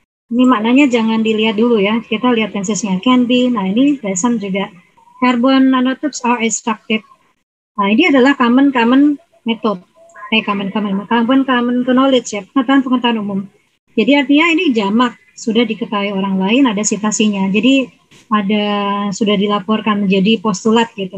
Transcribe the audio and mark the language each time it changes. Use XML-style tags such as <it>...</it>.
<id>Ini maknanya jangan dilihat dulu ya. Kita lihat tensesnya can be. Nah, ini present juga.</id> <en>Carbon nanotubes are extracted.</en> <id>Nah, ini adalah common method. Common knowledge ya, pengetahuan umum. Jadi artinya ini jamak, sudah diketahui orang lain, ada citasinya. Jadi sudah dilaporkan menjadi postulat gitu.</id>